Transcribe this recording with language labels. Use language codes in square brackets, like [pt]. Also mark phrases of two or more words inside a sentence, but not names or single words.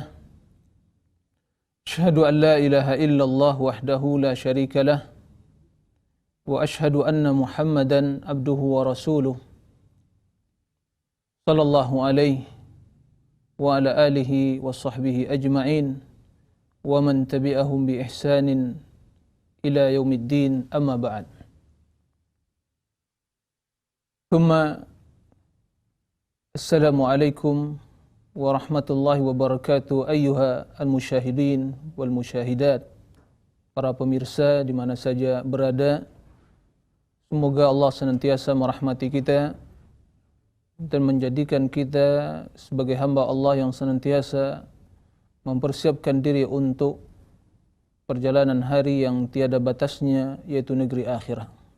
[ar] أشهد أن لا إله إلا الله وحده لا شريك له وأشهد أن محمدا عبده ورسوله صلى الله عليه وعلى آله وصحبه أجمعين ومن تبعهم بإحسان إلى يوم الدين، أما بعد. ثم السلام عليكم ورحمة الله وبركاته أيها المشاهدين والمشاهدات, [id] para pemirsa di mana saja berada. Semoga Allah senantiasa merahmati kita dan menjadikan kita sebagai hamba Allah yang senantiasa mempersiapkan diri untuk perjalanan hari yang tiada batasnya, yaitu negeri akhirat.